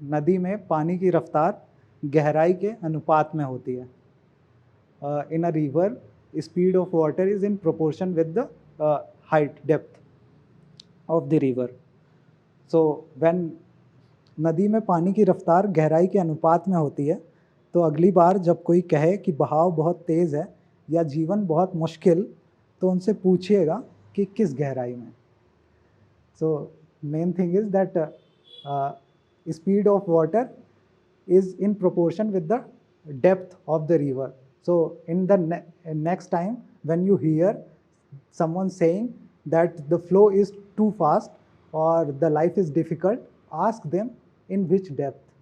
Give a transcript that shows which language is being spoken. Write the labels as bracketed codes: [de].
[hi] नदी में पानी की रफ्तार गहराई के अनुपात में होती है. [en] In a river, speed of water is in proportion with the height, depth of the river. So when [hi] नदी में पानी की रफ्तार गहराई के अनुपात में होती है, तो अगली बार जब कोई कहे कि बहाव बहुत तेज़ है या जीवन बहुत मुश्किल, तो उनसे पूछिएगा कि किस गहराई में. [en] So main thing is that speed of water is in proportion with the depth of the river. So in the next time when you hear someone saying that the flow is too fast or the life is difficult, ask them in which depth.